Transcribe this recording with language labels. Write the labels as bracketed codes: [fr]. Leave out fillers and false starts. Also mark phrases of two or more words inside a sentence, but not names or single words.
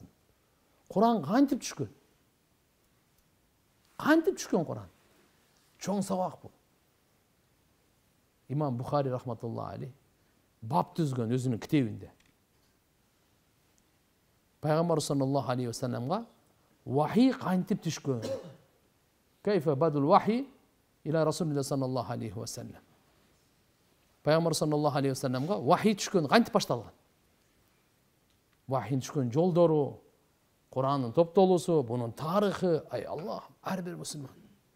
[ky] Куран кантип түшкөн? Кантип түшкөн Куран? Чоң сабак бул. Имам Бухари [ar] رحمة الله عليه [ky] бап түзгөн өзүнүн китебинде. Пайгамбар [ar] صلى الله عليه وسلم [ky] вахий кантип түшкөн? [ar] كيف بدء الوحي إلى رسول الله صلى الله عليه وسلم. [ky] Пайгамбар [ar] صلى الله عليه وسلم [ky] вахий түшкөн кантип башталган? Вахийдин түшкөн жолдору, Курандын топтолуусу, бунун тарыхы, ай Аллах, ар бир мусулман